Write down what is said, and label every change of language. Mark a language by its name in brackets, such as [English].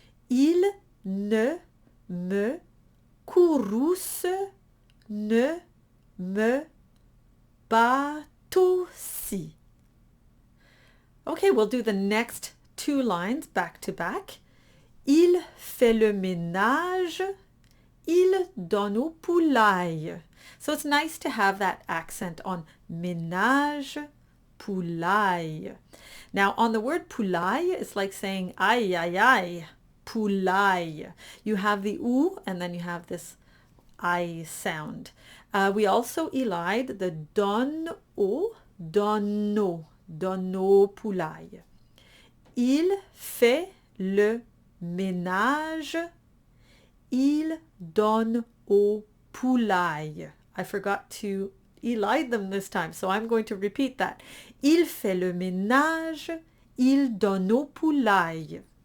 [French] Il ne me courrouce ne me bat aussi. [English] Okay, we'll do the next two lines back to back. [French] Il fait le ménage, il donne au poulaille. [English] So it's nice to have that accent on ménage, poulaille. Now on the word poulaille, it's like saying aïe, aïe, aïe, poulaille. You have the oo and then you have this I sound. We also elide the donne-au, donne-au poulaille. [French] Il fait le ménage, il donne au poulaille. [English] I forgot to elide them this time, so I'm going to repeat that. [French] Il fait le ménage, il donne au poulaille.